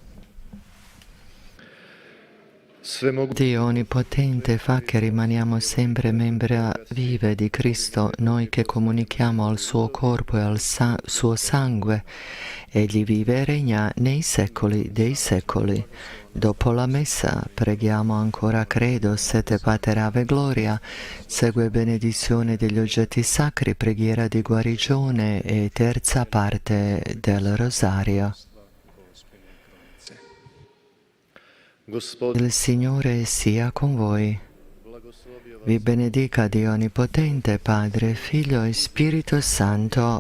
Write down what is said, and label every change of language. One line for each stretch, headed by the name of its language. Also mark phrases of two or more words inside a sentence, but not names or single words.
Italian: Dio Onnipotente, fa che rimaniamo sempre membra vive di Cristo, noi che comunichiamo al suo corpo e al suo sangue. Egli vive e regna nei secoli dei secoli. Dopo la messa preghiamo ancora credo, sete pater ave gloria, segue benedizione degli oggetti sacri, preghiera di guarigione e terza parte del rosario. Il Signore sia con voi. Vi benedica Dio Onnipotente, Padre, Figlio e Spirito Santo.